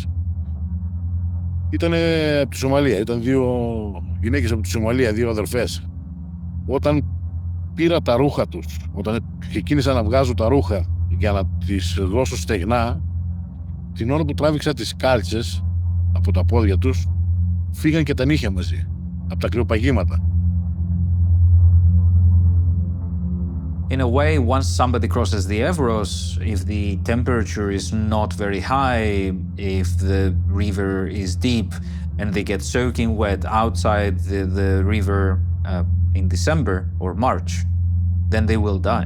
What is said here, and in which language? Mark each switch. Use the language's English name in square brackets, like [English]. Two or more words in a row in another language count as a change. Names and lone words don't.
[Greek] Ήταν από τη Σομαλία, ήταν 2 γυναίκες από τη Σομαλία, 2 αδερφές. Όταν πήρα τα ρούχα τους, όταν ξεκίνησα να βγάζω τα ρούχα για να τις δώσω στεγνά, την ώρα που τράβηξα τις κάλτσες από τα πόδια τους, φύγαν και τα νύχια μαζί, από τα κρυοπαγήματα. [English] In a way, once somebody crosses the Evros, if the temperature is not very high, if the river is deep, and they get soaking wet outside the river in December or March, then they will die.